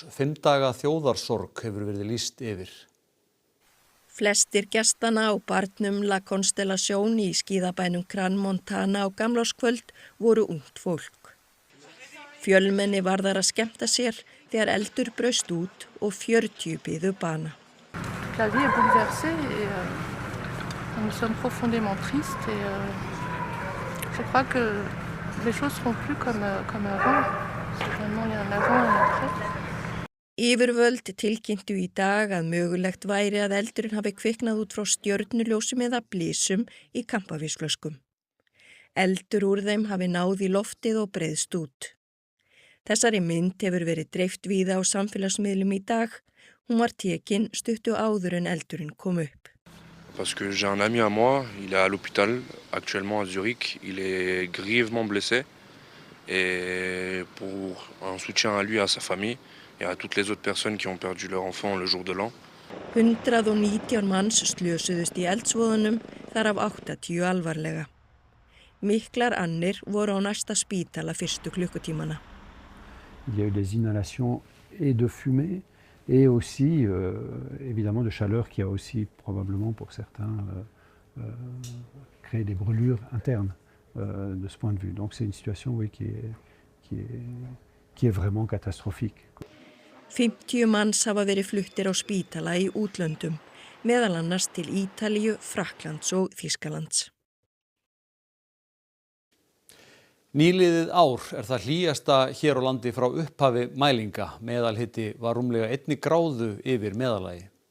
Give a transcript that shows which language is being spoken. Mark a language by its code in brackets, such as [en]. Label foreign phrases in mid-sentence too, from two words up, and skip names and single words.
[is] 5 daga þjóðarsorg hefur verið lýst yfir. Flestir gestanna á barnum La Constellation í skíðabænum Crans-Montana á gamlárskvöld voru ungt fólk. Fjölmenni varðar að skemmta sér þegar eldur braust út og 40 biðu bana. [fr] La vie est bouleversée et nous sommes profondément tristes et je crois que les choses seront plus comme avant. Vraiment, il y a un avant et un après. [is] Yfirvöld tilkynntu í dag að mögulegt væri að eldurinn hafi kviknað út frá stjörnuljósum eða blísum í kampavínsflöskum. Eldur úr þeim hafi náð í loftið og breiðst út. Þessari mynd hefur verið dreift víða á samfélagsmiðlum í dag. Hún var tekin stuttu áður en eldurinn kom upp. [fr] Parce que j'ai un ami à moi, il est à l'hôpital actuellement à Zurich, il est grièvement blessé et pour un soutien à lui et à sa famille et à toutes les autres personnes qui ont perdu leur enfant le jour de l'an. [is] 119 manns slösuðust í eldsvoðunum, þar af 80 alvarlega. Miklar annir voru á næsta spítala fyrstu klukkutímana. [fr] Il y a eu des inhalations et de fumée et aussi évidemment de chaleur qui a aussi probablement pour certains créé des brûlures internes de ce point de vue. Donc c'est une situation oui, qui est vraiment catastrophique. [is] 50 manns hafa verið fluttir á spítala í útlöndum, meðal annars til Ítalíu, Frakklands og Þýskalands. Nýliðið ár það hlýjasta hér á landi frá upphafi mælinga. Meðalhiti var rúmlega 1 gráðu yfir meðallagi.